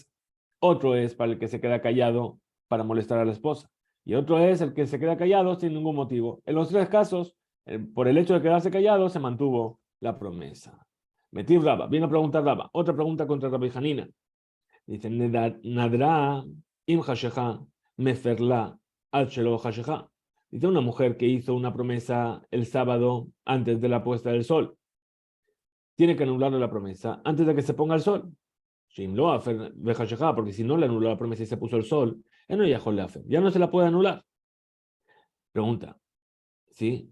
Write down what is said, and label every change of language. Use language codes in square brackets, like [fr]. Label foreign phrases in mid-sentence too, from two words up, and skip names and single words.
[es] Otro es para el que se queda callado para molestar a la esposa. Y otro es el que se queda callado sin ningún motivo. En los 3 casos, por el hecho de quedarse callado, se mantuvo la promesa. Metiv Raba, viene a preguntar Raba. Otra pregunta contra Rabbi Hanina. Dice, [he] Nadra im hashecha meferla al shelo hashecha. [es] Dice una mujer que hizo una promesa el sábado antes de la puesta del sol. Tiene que anularle la promesa antes de que se ponga el sol. Porque si no le anuló la promesa y se puso el sol, ya no se la puede anular. Pregunta. ¿Sí?